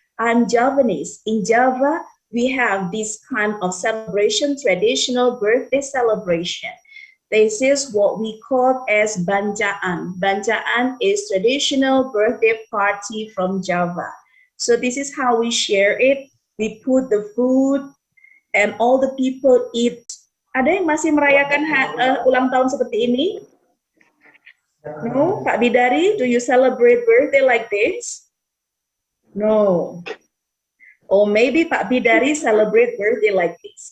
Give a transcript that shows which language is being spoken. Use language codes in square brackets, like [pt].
[en] I'm Javanese. In Java, we have this kind of celebration, traditional birthday celebration. This is what we call as Banjaan. Banjaan is traditional birthday party from Java. So this is how we share it. We put the food and all the people eat. [id] Ada yang masih merayakan ulang tahun seperti ini? [en] No? Pak Bidari, do you celebrate birthday like this? No. Or maybe Pak Bidari celebrate birthday like this.